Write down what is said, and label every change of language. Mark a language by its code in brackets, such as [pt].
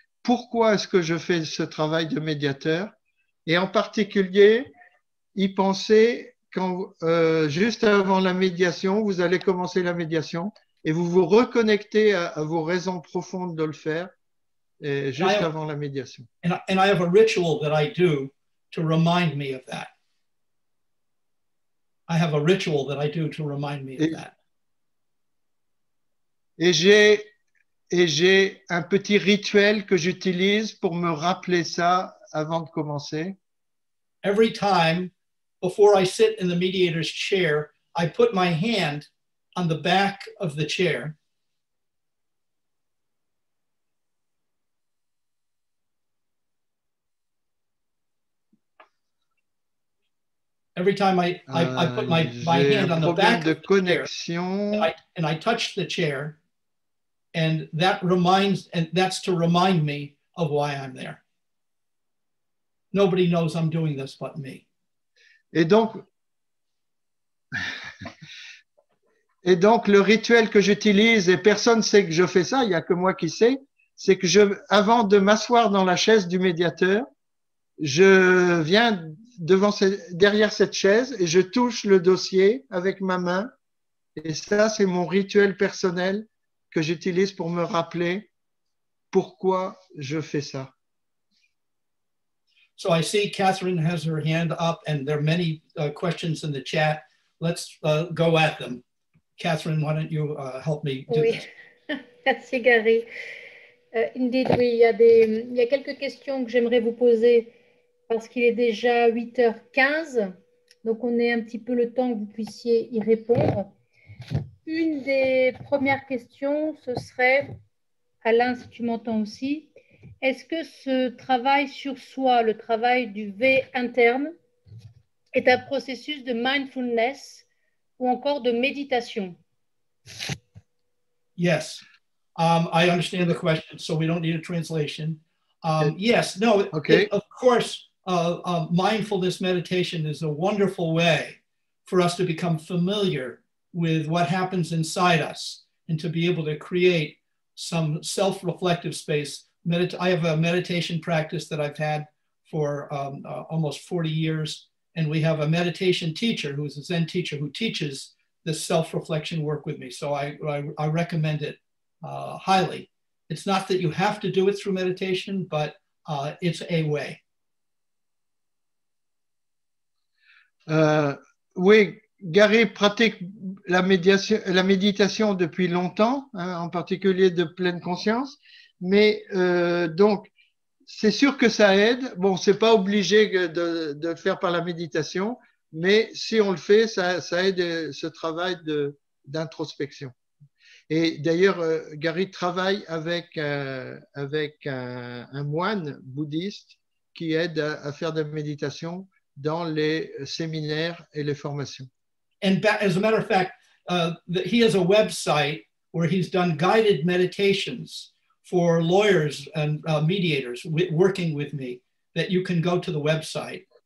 [fr] Pourquoi est-ce que je fais ce travail de médiateur? Et en particulier, y penser quand, juste avant la médiation, vous allez commencer la médiation et vous vous reconnectez à vos raisons profondes de le faire juste avant la médiation. [en] And I have a ritual that I do to remind me of that. I have a ritual that I do to remind me of that. [fr] Et j'ai un petit rituel que j'utilise pour me rappeler ça avant de commencer. [en] Every time before I sit in the mediator's chair, I put my hand on the back of the chair. Every time I put my hand on the back of the chair, and I touch the chair, and that's to remind me of why I'm there. Nobody knows I'm doing this but me. [fr] Et donc, le rituel que j'utilise, et personne ne sait que je fais ça, il n'y a que moi qui sais, c'est que avant de m'asseoir dans la chaise du médiateur, je viens derrière cette chaise et je touche le dossier avec ma main. Et ça, c'est mon rituel personnel que j'utilise pour me rappeler pourquoi je fais ça. [en] So I see Catherine has her hand up, and there are many questions in the chat. Let's go at them. Catherine, why don't you help me do this? [fr] Merci Gary. [en] Indeed, [fr] oui, il y a quelques questions que j'aimerais vous poser parce qu'il est déjà 8h15. Donc, on est un petit peu le temps que vous puissiez y répondre. Une des premières questions, ce serait, Alain, si tu m'entends aussi, est-ce que ce travail sur soi, le travail du V interne, est un processus de mindfulness ou encore de méditation? [en] Yes, I understand the question, so we don't need a translation. Yes, no, okay. Of course, mindfulness meditation is a wonderful way for us to become familiar with what happens inside us and to be able to create some self-reflective space. I have a meditation practice that I've had for almost 40 years, and we have a meditation teacher who's a Zen teacher who teaches this self-reflection work with me. So I recommend it highly. It's not that you have to do it through meditation, but it's a way. [fr] Oui, Gary pratique la méditation depuis longtemps, hein, en particulier de pleine conscience. Mais donc, c'est sûr que ça aide. Bon, c'est pas obligé de le faire par la méditation, mais si on le fait, ça aide ce travail d'introspection. Et d'ailleurs, Gary travaille avec, avec un moine bouddhiste qui aide à faire de la méditation dans les séminaires et les formations. [en] And as a matter of fact, he has a website where he's done guided meditations for lawyers and mediators working with me that you can go to the website.